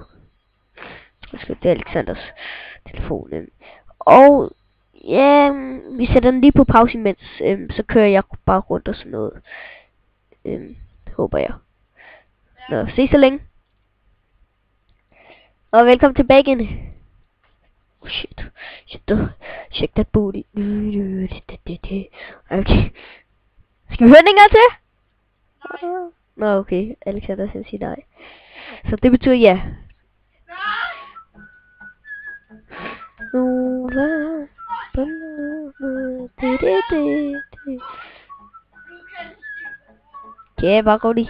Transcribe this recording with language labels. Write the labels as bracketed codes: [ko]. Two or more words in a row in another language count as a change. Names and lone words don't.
[da] Det er Alexanders telefon. Og ja, vi sætter den lige på pause imens, så kører jeg bare rundt og sådan noget. Håber jeg. Nå, ses så længe. Og velkommen tilbage igen. [en] Oh shit. Check that booty. Okay. [da] Skal vi høre den en gang til? Nå, okay. Alexander siger nej. Så det betyder ja. Ja, bare gå lige.